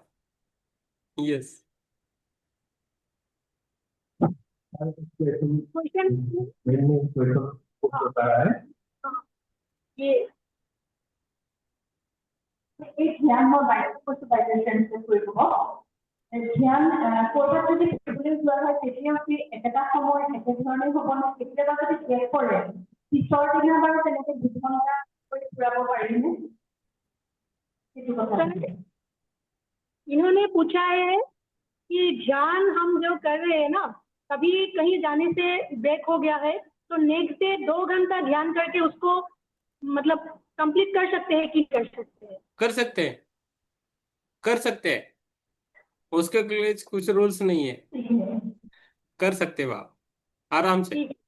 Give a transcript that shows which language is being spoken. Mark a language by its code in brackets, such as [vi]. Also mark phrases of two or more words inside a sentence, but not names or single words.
[hi] यस। क्वेश्चन होता है ये एक ध्यान और कुछ सेंटेंस [as] ধ্যান কৰবাত যদি কৰিবলৈ যোৱা হয় তেতিয়া কি একেটা সময় একেধৰণে হ'ব নে কেতিয়াবা যদি গেপ কৰে পিছৰ দিনা বাৰু তেনেকে দুঘণ্টা কৰি ফুৰাব পাৰিনে সেইটো কথা [hi] इन्होंने पूछा है कि ध्यान हम जो कर रहे हैं ना कभी कहीं जाने से ब्रेक हो गया है तो [en] next day [hi] 2 घंटा ध्यान करके उसको मतलब कंप्लीट कर सकते हैं कि कर सकते हैं कर सकते हैं, कर सकते हैं, उसके लिए कुछ रूल्स नहीं है, कर सकते हो आप आराम से।